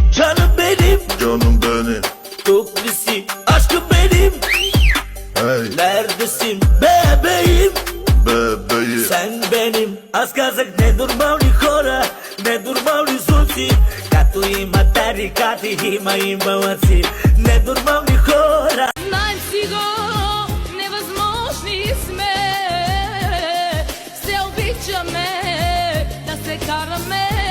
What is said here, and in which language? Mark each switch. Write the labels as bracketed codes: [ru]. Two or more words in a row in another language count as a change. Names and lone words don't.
[tr] Canım benim, Canım benim. Tuklisi aşkım benim. Hey Neredesin bebeğim? bebeğim. Sen benim. [bg] Аз казах не нормални хора, не нормални звуци. Като има тарикати, има и балъци. Ненормални хора. Знаем си го, невъзможни сме. Все обичаме да се караме.